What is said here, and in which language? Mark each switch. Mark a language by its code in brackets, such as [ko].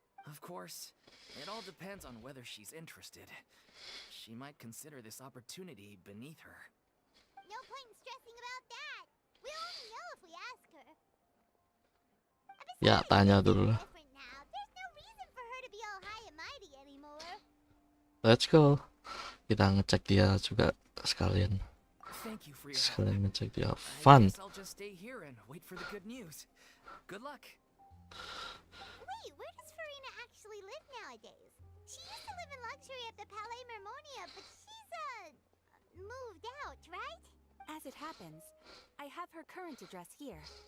[en] Of course, it all depends on whether she's interested. She might consider this opportunity beneath her. No point in stressing about that. We'll only know if we ask her. [id] Ya, tanya dulu lah. [en] Different now. There's no reason for her to be all high and mighty anymore. Let's go. [id] Kita ngecek dia juga sekalian. [en] Thank you for your help. [id] Sekalian ngecek dia. [en] I Fun. guess I'll just stay here and wait for the good news. Good luck. Wait, where does Furina actually live nowadays? She used to live in luxury at the Palais Mermonia, but she's, moved out, right? As it happens, I have her current address here.